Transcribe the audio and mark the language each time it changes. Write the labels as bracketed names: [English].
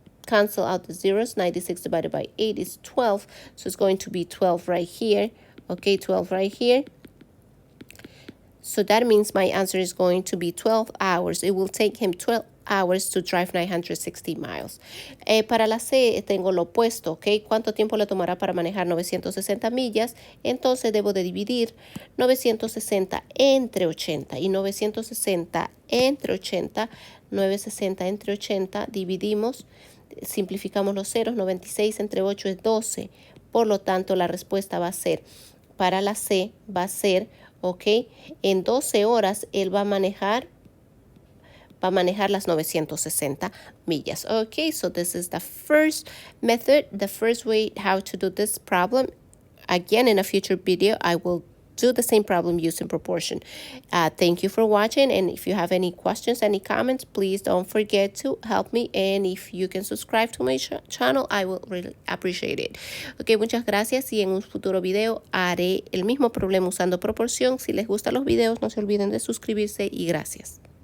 [English] Cancel out the zeros. 96 divided by 8 is 12. So it's going to be 12 right here. Okay, 12 right here. So that means my answer is going to be 12 hours. It will take him 12 hours to drive 960 miles. [Spanish] Para la C tengo lo opuesto, ¿ok? ¿Cuánto tiempo le tomará para manejar 960 millas? Entonces debo de dividir 960 entre 80. Y 960 entre 80, 960 entre 80, dividimos, simplificamos los ceros, 96 entre 8 es 12. Por lo tanto, la respuesta va a ser, para la C, va a ser, ok, en 12 horas él va a manejar las 960 millas. [English] Okay, so this is the first method, the first way how to do this problem. Again, in a future video, I will do the same problem using proportion. Thank you for watching, and if you have any questions, any comments, please don't forget to help me, and if you can subscribe to my channel, I will really appreciate it. [Spanish] Ok, muchas gracias, y en un futuro video haré el mismo problema usando proporción. Si les gustan los videos, no se olviden de suscribirse y gracias.